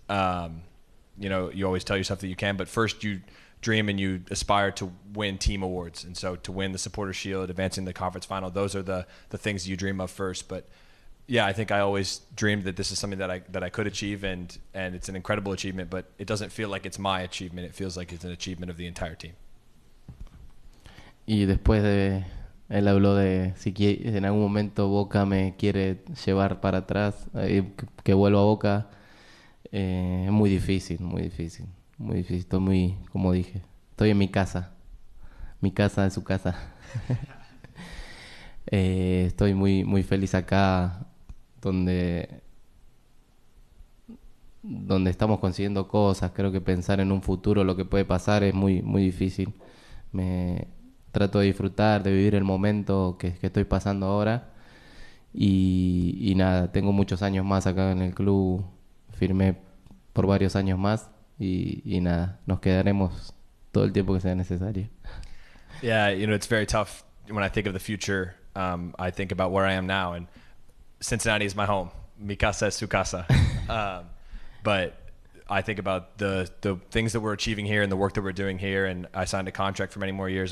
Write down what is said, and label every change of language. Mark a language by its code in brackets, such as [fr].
[en] You know, you always tell yourself that you can, but first you dream and you aspire to win team awards. And so to win the Supporters Shield, advancing the conference final, those are the things you dream of first. But yeah, I think I always dreamed that this is something that I could achieve, and it's an incredible achievement, but it doesn't feel like it's my achievement. It feels like it's an achievement of the entire team. [es] Y después él habló de si en algún momento Boca me quiere llevar para atrás, que vuelva a Boca. Es muy difícil. Estoy como dije, estoy en mi casa. Mi casa es su casa. Estoy muy feliz acá, donde estamos consiguiendo cosas. Creo que pensar en un futuro, lo que puede pasar, es muy difícil. Trato de disfrutar, de vivir el momento que estoy pasando ahora Y nada, tengo muchos años más acá en el club, firmé por varios años más y nada, nos quedaremos todo el tiempo que sea necesario. [en] Yeah, it's very tough when I think of the future. I think about where I am now, and Cincinnati is my home. [es] Mi casa es su casa. [en] But I think about the things that we're achieving here and the work that we're doing here, and I signed a contract for many more years.